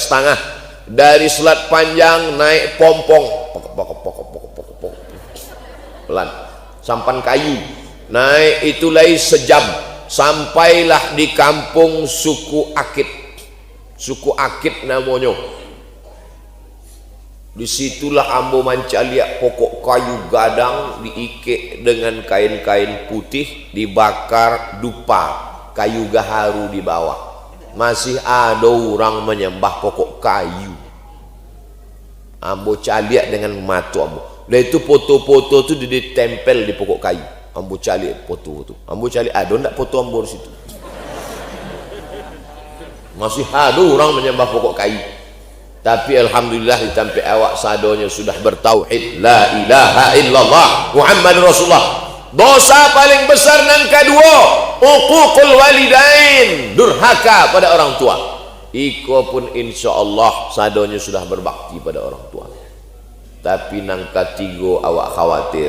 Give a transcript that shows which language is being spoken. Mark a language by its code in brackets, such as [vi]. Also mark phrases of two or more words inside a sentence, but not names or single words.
[id] Dari Selat Panjang naik Pompong pelan, Sampan Kayu naik itu lagi 1 jam. sampailah di kampung suku Akit namanya. [min] Disitulah ambo mancaliak pokok kayu gadang diikik dengan kain-kain putih, dibakar dupa, kayu gaharu di bawah. [id] Masih ada orang menyembah pokok kayu. [min] Ambo caliak dengan mata ambo. Lah itu foto-foto tu ditempel di pokok kayu. Ambo caliak foto tu. Ambo caliak ada ndak foto ambo di situ. Masih ada orang menyembah pokok kayu. Tapi alhamdulillah ditampai awak sadonya sudah bertauhid [ar] لا إله إلا الله محمد رسول الله. [min] Dosa paling besar nang kedua, [ar] عقوق الوالدين, [min] durhaka pada orang tua. Iko pun insyaallah sadonya sudah berbakti pada orang tua. Tapi nang ketiga awak khawatir.